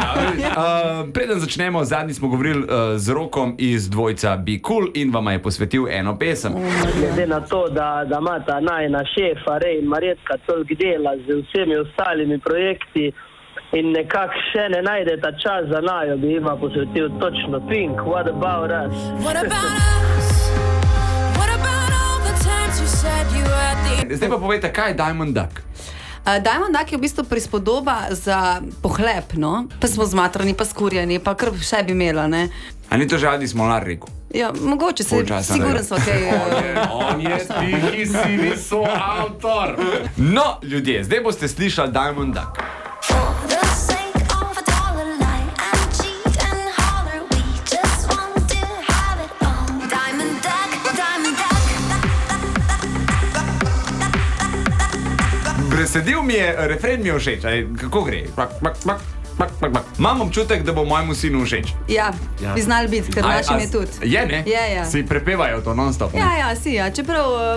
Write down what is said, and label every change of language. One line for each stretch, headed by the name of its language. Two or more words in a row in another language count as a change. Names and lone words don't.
Slovenian: Preden začnemo, zadnji smo govorili z Rokom iz dvojca Be Cool in vama je posvetil eno pesem. Glede na to, da imata najna šefa Rej in Marjetka toliko dela z vsemi ostalimi projekti in nekako še ne najdeta čas za najo, bi ima posvetil točno Pink, What About Us?
English: What about us? What about all the times you said you had the...
Slovenian: Zdaj pa povejte, kaj je Diamond Duck? Diamond Duck je v bistvu prispodoba za pohlep, no? Pa smo zmatrani, pa skurjeni, pa kar še bi imela, ne? A ni to že Adi Smolar rekel? Ja, mogoče se, Polčasa, siguren ne. smo, kaj... On je tihi sivi soavtor. No, ljudje, zdaj boste slišali Diamond Duck.
English: For the sake of a dollar lie and cheat and holler, we just want to have it all. Diamond Duck, Diamond Duck.
Slovenian: Presedil mi je, refren mi je všeč, kako gre? Imam občutek, da bo mojemu sinu všeč. Ja, bi znali biti, ker našim je tudi. Je, ne? Je, ja. Si prepevajo to non-stop, ne? Ja, si, ja, čeprav...